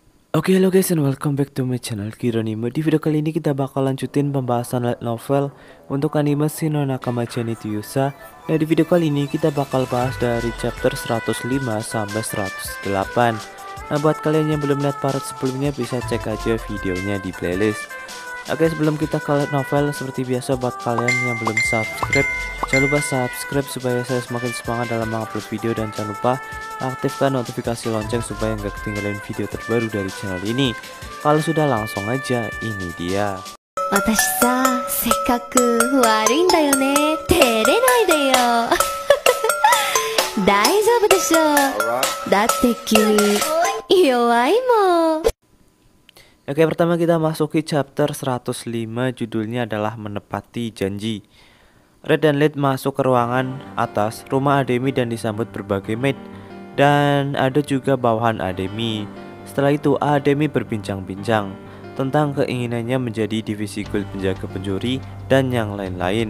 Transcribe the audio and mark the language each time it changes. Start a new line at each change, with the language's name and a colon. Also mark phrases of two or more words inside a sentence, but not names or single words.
English: Oke, halo guys and welcome back to my channel Kironime.
Indonesian: Di video kali ini kita bakal lanjutin pembahasan
English: light novel
Indonesian: untuk anime Shin no Nakama-chan ni Tyusa. Nah, di video kali ini kita bakal bahas dari chapter 105 sampai 108. Nah, buat kalian yang belum lihat part sebelumnya bisa cek aja videonya di playlist. Oke, sebelum kita ke
English: light novel,
Indonesian: seperti biasa buat kalian yang belum subscribe, jangan lupa subscribe supaya saya semakin semangat dalam mengupload video, dan jangan lupa aktifkan notifikasi lonceng supaya nggak ketinggalan video terbaru dari channel ini. Kalau sudah, langsung aja, ini dia.
Japanese: 私さ、せっかく悪いんだよね。照れないでよ。大丈夫でしょ。だって君弱いもん。
Indonesian: Oke, pertama kita masuki chapter 105, judulnya adalah Menepati Janji. Red dan Lead masuk ke ruangan atas rumah Ademi dan disambut berbagai maid, dan ada juga bawahan Ademi. Setelah itu Ademi berbincang-bincang tentang keinginannya menjadi divisi guild penjaga pencuri dan yang lain-lain.